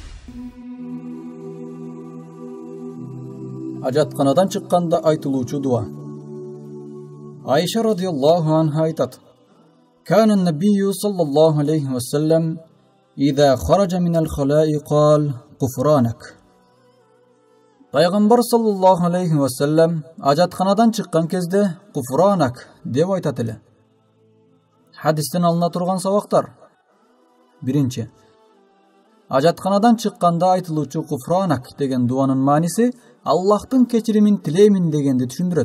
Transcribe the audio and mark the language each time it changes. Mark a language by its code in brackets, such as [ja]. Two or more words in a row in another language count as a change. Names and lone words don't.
[ky] Ажатканадан чыкканда айтылуучу дуа. [ar] Айша رضي الله عنها айтат: كان النبي صلى الله عليه وسلم إذا خرج من الخلاء قال غفرانك. [ky] Пайгамбар [ar] صلى الله عليه وسلم [ky] ажатканадан чыккан кезде гуфранак деп айтат эле. Хадистен алына турган сабактар. Биринчи, ажатканадан чыкканда айтылуучу гуфранак деген дуанын мааниси Аллахтын кечиримин тилеймин дегенди түшүндүрөт.